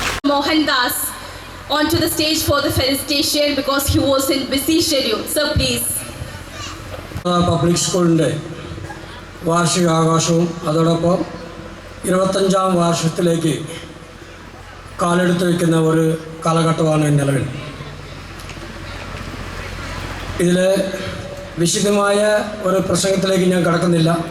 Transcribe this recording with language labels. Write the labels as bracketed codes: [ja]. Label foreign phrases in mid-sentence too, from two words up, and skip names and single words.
[en] Mohandas onto the stage for the felicitation because he was in busy schedule. So please. [ml] പബ്ലിക് സ്കൂളിൻ്റെ വാർഷികാഘോഷവും അതോടൊപ്പം 25ാം വാർഷികത്തിലേക്ക് കാലെടുത്ത് വയ്ക്കുന്ന ഒരു കാലഘട്ടമാണ് നിലവിൽ. ഇതിൽ വിശദമായ ഒരു പ്രസംഗത്തിലേക്ക് ഞാൻ കടക്കുന്നില്ല.